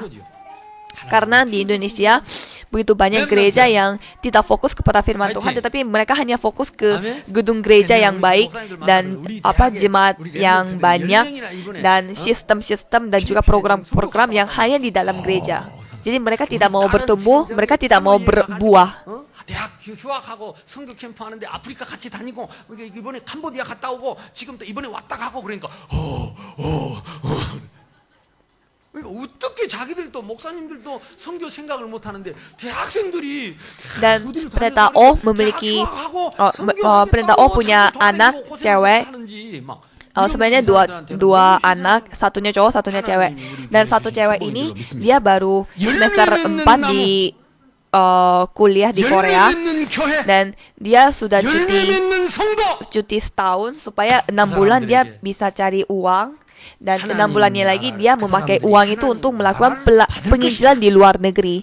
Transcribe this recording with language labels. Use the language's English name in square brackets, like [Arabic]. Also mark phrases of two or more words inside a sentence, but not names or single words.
[Indonesian] Karena di Indonesia begitu banyak gereja yang tidak fokus kepada firman Tuhan, tetapi mereka hanya fokus ke gedung gereja yang baik dan jemaat yang banyak dan sistem-sistem dan juga program-program yang hanya di dalam gereja. Jadi mereka tidak mau bertumbuh, mereka tidak mau berbuah. [Korean] 대학 휴학하고 선교 캠프 하는데 아프리카 같이 다니고 이번에 캄보디아 갔다 오고 지금 또 이번에 왔다 가고 그러니까 [Indonesian] Dan pendeta O memiliki pendeta O punya anak cewek. Sebenarnya dua anak, satunya cowok, satunya cewek. Dan satu cewek ini dia baru semester 4 di kuliah di Korea, dan dia sudah cuti setahun supaya 6 bulan dia bisa cari uang, dan 6 bulannya lagi dia memakai uang itu untuk melakukan penginjilan di luar negeri.